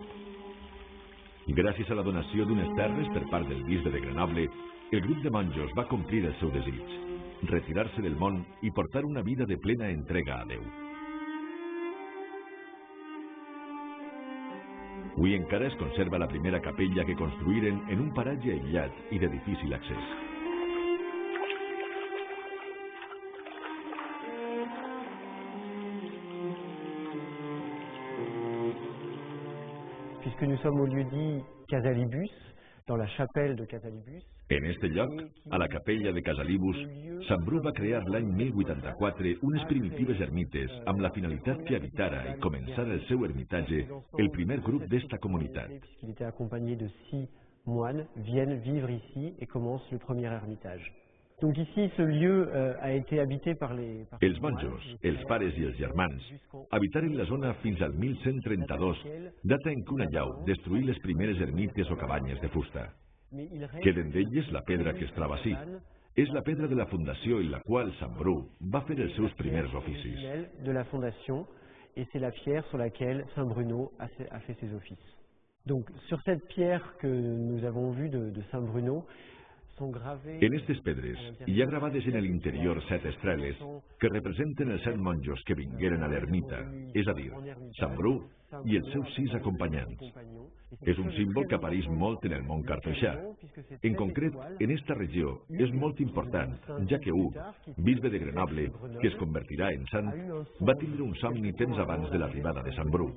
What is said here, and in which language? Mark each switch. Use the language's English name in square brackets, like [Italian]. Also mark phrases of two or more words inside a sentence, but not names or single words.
[Catalan] Gràcies a la donació d'unes terres per part del bisbe de Grenoble, el grup de monjos va complir el seu desig, retirar-se del món i portar una vida de plena entrega a Déu. Avui encara es conserva la primera capella que construïren en un paratge aïllat i de difícil accés. [French] Puisque nous sommes au lieu-dit Casalibus, dans la chapelle de Casalibus. [Catalan] En este lloc, a la capella de Casalibus, Sant Bru va crear l'any 1084 unes primitives ermites amb la finalitat que habitara i començara el seu ermitatge el primer grup d'esta comunitat. [French] Puisqu'il était accompagné de 6 moines, viennent vivre ici et commence le premier ermitage. Donc ici, ce lieu a été habité par les... [Catalan] Els monjos, els pares i els germans, habitaren la zona fins al 1132, data en què una llau destruí les primeres ermites o cabanyes de fusta. Queden d'elles la pedra que es troba ací. És la pedra de la fundació en la qual Sant Bru va fer els seus primers oficis. [French] De la fondation, et c'est la pierre sur laquelle Saint Bruno a fait ses offices. Donc sur cette pierre que nous avons vue de Saint Bruno, [Catalan] en aquestes pedres hi ha gravades en l'interior 7 estreles que representen els 7 monjos que vingueren a l'ermita, és a dir, Sant Bru i els seus 6 acompanyants. És un símbol que apareix molt en el món cartoixà. En concret, en esta regió és molt important, ja que Hug, bisbe de Grenoble, que es convertirà en sant, va tindre un somni temps abans de l'arribada de Sant Bru.